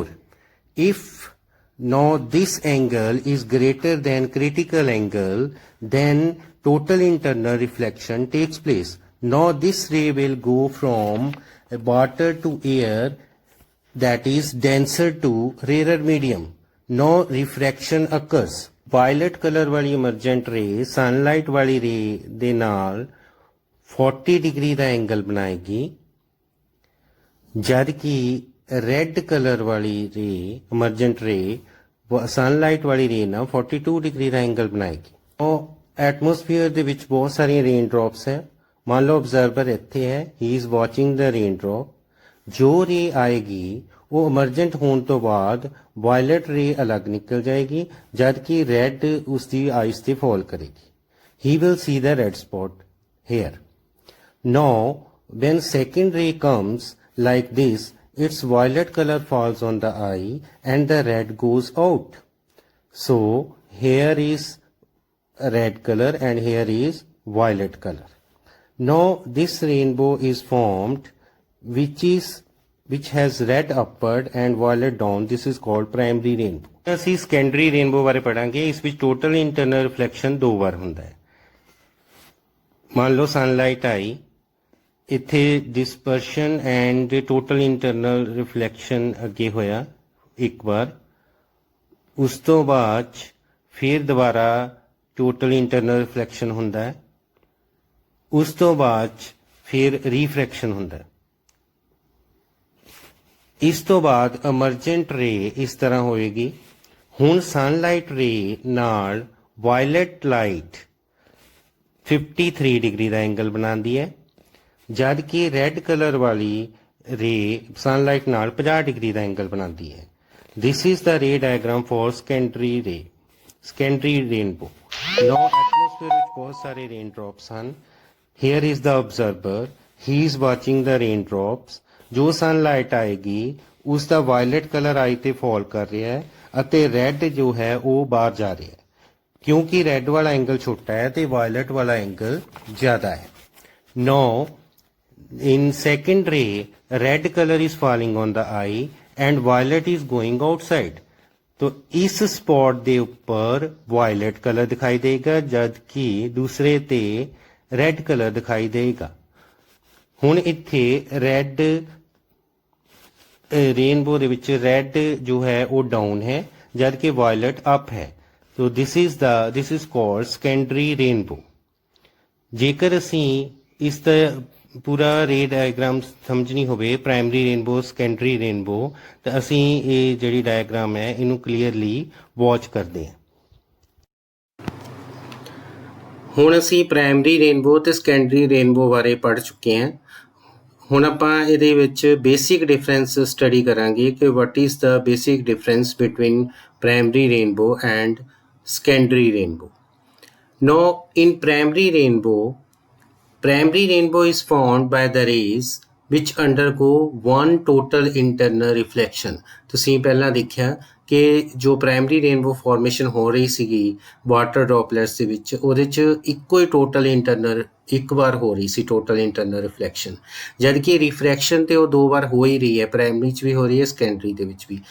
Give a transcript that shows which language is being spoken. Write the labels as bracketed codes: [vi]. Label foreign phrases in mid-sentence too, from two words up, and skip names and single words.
[en] If now this angle is greater than critical angle, then total internal reflection takes place. Now this ray will go from water to air, that is denser to rarer medium. No refraction occurs. Violet color [pa] वाली [en] emergent ray sunlight [pa] वाली ray ਦੇ ਨਾਲ 40 डिग्री ਦਾ एंगल बनाएगी, ਜਦ ਕਿ [en] red color [pa] वाली रे [en] emergent ray [pa] सनलाइट वाली रे ना 42 डिग्री ਦਾ एंगल ਬਣਾਏਗੀ। ਉਹ ਐਟਮੋਸਫੀਅਰ ਦੇ ਵਿੱਚ ਬਹੁਤ ਸਾਰੀਆਂ [en] rain drops [pa] ਹੈ। ਮੰਨ ਲਓ ਆਬਜ਼ਰਵਰ ਇੱਥੇ ਹੈ, [en] he is watching the rain drop. [pa] ਜੋ ਰੇ ਆਏਗੀ ਉਹ emergent ਹੋਣ ਤੋਂ ਬਾਅਦ [en] violet ray [pa] ਅਲੱਗ ਨਿਕਲ ਜਾਏਗੀ, ਜਦ ਕਿ ਰੈਡ ਉਸ ਦੀ ਆਈਸ ਤੇ ਫਾਲ ਕਰੇਗੀ। [en] he will see the red spot here. ਨਾਓ when second ray comes like this, its violet color falls on the eye and the red goes out. So here is red color and here is violet color. Now this rainbow is formed which has red upward and violet down. This is called primary rainbow. [pa] ਅਸੀਂ [en] secondary rainbow [pa] ਬਾਰੇ ਪੜਾਂਗੇ। ਇਸ ਵਿੱਚ [en] total internal reflection [pa] 2 ਵਾਰ ਹੁੰਦਾ ਹੈ। ਮੰਨ ਲਓ sunlight ਆਈ, ਇੱਥੇ [en] dispersion and total internal reflection [pa] ਅੱਗੇ ਹੋਇਆ ਇੱਕ ਵਾਰ, ਉਸ ਤੋਂ ਬਾਅਦ ਫਿਰ ਦੁਬਾਰਾ [en] total internal reflection [pa] ਹੁੰਦਾ ਹੈ, ਉਸ ਤੋਂ ਬਾਅਦ ਫਿਰ refraction ਹੁੰਦਾ ਹੈ। ਇਸ ਤੋਂ ਬਾਅਦ [en] emergent ray [pa] ਇਸ ਤਰ੍ਹਾਂ ਹੋਏਗੀ। ਹੁਣ [en] sunlight ray [pa] ਨਾਲ [en] violet light 53 डिग्री [pa] ਦਾ एंगल ਬਣਾਉਂਦੀ ਹੈ, ਜਦ ਕਿ [en] red color [hi] वाली रे सनलाइट नाल 50 डिग्री का एंगल बनाती है। [en] this is the ray diagram for secondary ray, secondary rainbow. [hi] नाउ एटमोस्फेयर में बहुत सारे [en] rain drops [hi] हैं। [en] here is the observer, he is watching the rain drops. [hi] जो सनलाइट आएगी उसका [en] violet color [hi] आई ते फॉल कर रहा है [pa] ਅਤੇ ਰੈਡ ਜੋ ਹੈ ਉਹ ਬਾਹਰ ਜਾ ਰਿਹਾ ਹੈ, ਕਿਉਂਕਿ ਰੈਡ ਵਾਲਾ ਐਂਗਲ ਛੋਟਾ ਹੈ ਤੇ ਵਾਇਲਟ ਵਾਲਾ ਐਂਗਲ ਜ਼ਿਆਦਾ ਹੈ। [en] ਨਾਓ in second ray, red color is falling on the eye and violet is going outside. [hi] तो इस स्पॉट [pa] ਦੇ ਉੱਪਰ [en] violet color [pa] ਦਿਖਾਈ ਦੇਗਾ, ਜਦ ਕਿ ਦੂਸਰੇ ਤੇ [en] red color [pa] ਦਿਖਾਈ ਦੇਗਾ। ਹੁਣ ਇੱਥੇ [en] red rainbow [pa] ਦੇ ਵਿੱਚ red ਜੋ ਹੈ ਉਹ down ਹੈ, ਜਦ ਕਿ violet up ਹੈ। [en] तो this is called secondary rainbow। [pa] ਜੇਕਰ ਅਸੀਂ ਇਸ ਦਾ पूरा [en] ray diagram [pa] ਸਮਝਣੀ ਹੋਵੇ [en] primary rainbow secondary rainbow, [pa] ਤਾਂ ਅਸੀਂ ਇਹ ਜਿਹੜੀ ਡਾਇਗ੍ਰਾਮ ਹੈ ਇਹਨੂੰ [en] clearly watch [hi] करते हैं। [pa] ਹੁਣ ਅਸੀਂ [en] primary rainbow [pa] ते [en] secondary rainbow [pa] बारे [hi] पढ़ चुके हैं। [pa] ਹੁਣ ਆਪਾਂ ਇਹਦੇ ਵਿੱਚ [en] basic difference study [pa] ਕਰਾਂਗੇ ਕਿ [en] what is the basic difference between primary rainbow and secondary rainbow. no in primary rainbow is formed by the rays which undergo one total internal reflection। [pa] ਤੁਸੀਂ ਪਹਿਲਾਂ ਦੇਖਿਆ ਕਿ ਜੋ [en] primary rainbow formation [pa] ਹੋ ਰਹੀ ਸੀਗੀ [en] water droplets [pa] ਦੇ ਵਿੱਚ, ਉਹਦੇ 'ਚ ਇੱਕੋ ਹੀ [en] total internal [pa] ਇੱਕ ਵਾਰ ਹੋ ਰਹੀ ਸੀ [en] total internal reflection, [pa] ਜਦ ਕਿ ਰਿਫਰੈਕਸ਼ਨ ਤੇ ਉਹ 2 ਵਾਰ ਹੋ ਹੀ ਰਹੀ ਹੈ। ਪ੍ਰਾਇਮਰੀ 'ਚ ਵੀ ਹੋ ਰਹੀ ਹੈ, ਸੈਕੰਡਰੀ ਦੇ ਵਿੱਚ ਵੀ।